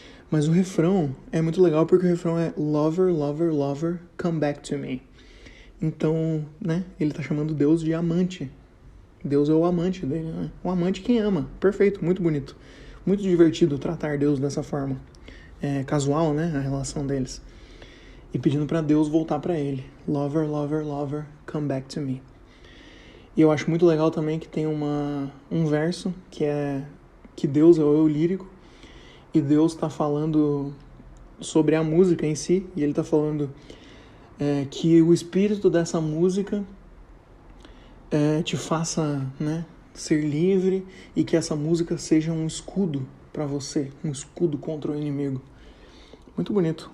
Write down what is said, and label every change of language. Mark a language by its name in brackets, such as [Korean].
[Portuguese] Mas o refrão é muito legal porque o refrão é [English] Lover, Lover, Lover, come back to me. [Portuguese] Então, né, ele tá chamando Deus de amante. Deus é o amante dele, né? O amante quem ama. Perfeito, muito bonito. Muito divertido tratar Deus dessa forma. Casual, né, a relação deles. E pedindo pra Deus voltar pra ele. [English] Lover, lover, lover, come back to me. [Portuguese] E eu acho muito legal também que tem um verso que é que Deus é o eu lírico e Deus tá falando sobre a música em si, e ele tá falando que o espírito dessa música te faça, né, ser livre, e que essa música seja um escudo para você, um escudo contra o inimigo. Muito bonito.